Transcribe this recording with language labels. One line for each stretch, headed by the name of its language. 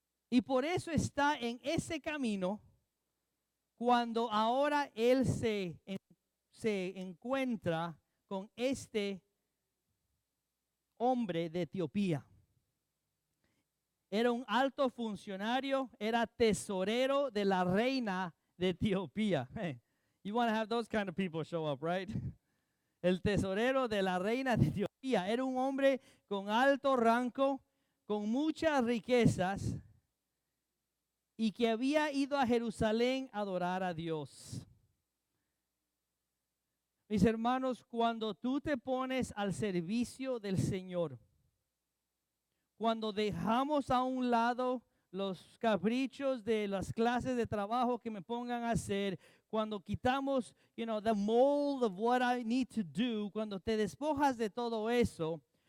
Spanish: Y por eso está en ese camino cuando ahora él se encuentra con este hombre de Etiopía. Era un alto funcionario, era tesorero de la reina de Etiopía.
English: Hey, you want to have those kind of people show up, right?
Spanish: El tesorero de la reina de Etiopía era un hombre con alto rango, con muchas riquezas, y que había ido a Jerusalén a adorar a Dios. Mis hermanos, cuando tú te pones al servicio del Señor, cuando dejamos a un lado los caprichos de las clases de trabajo que me pongan a hacer, cuando quitamos,
English: the mold of what I need to do,
Spanish: cuando te despojas de todo eso,